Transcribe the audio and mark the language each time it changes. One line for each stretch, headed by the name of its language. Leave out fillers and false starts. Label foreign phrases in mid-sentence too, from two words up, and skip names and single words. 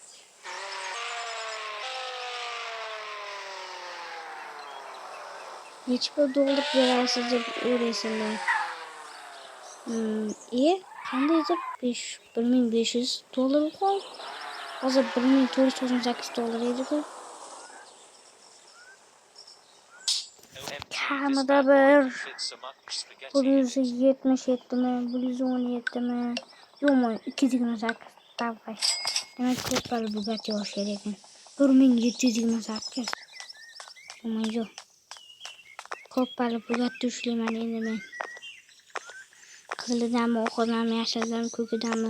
Uzbek: Necha pul dollar berasiz deb o'ylaysizlar. Qanday deb 1500 dollar qo'y. Hozir 1498 dollar edi-ku. Kamida bir 177 mi, 117 mi? Yo'qmi, 228 davay. Demak, ko'p pul Bugatti olish kerak ekan. 1728. Yo'q. Ko'p pul Bugatti ushlayman endi men. Qizilidanmi, oqidanmi, yashildanmi, ko'kidanmi.